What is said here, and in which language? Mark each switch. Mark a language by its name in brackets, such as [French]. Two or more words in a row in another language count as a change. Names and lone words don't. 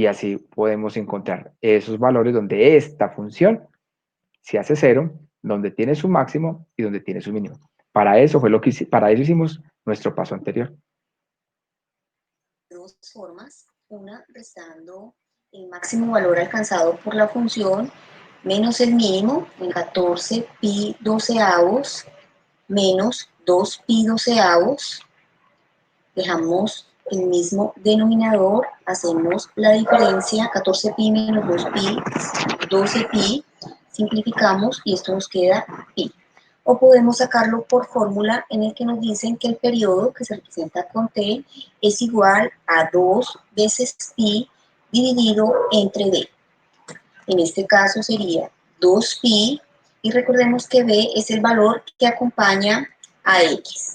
[Spanish] Y así podemos encontrar esos valores donde esta función se hace 0, donde tiene su máximo y donde tiene su mínimo. Para eso para eso hicimos nuestro paso anterior. Dos formas, una restando el máximo valor alcanzado por la función menos el mínimo, el 14 pi doceavos menos 2 pi doceavos. Dejamos el mismo denominador, hacemos la diferencia, 14 pi menos 2 pi, 12 pi, simplificamos y esto nos queda pi. O podemos sacarlo por fórmula en el que nos dicen que el periodo que se representa con t es igual a 2 veces pi dividido entre b. En este caso sería 2 pi y recordemos que b es el valor que acompaña a x.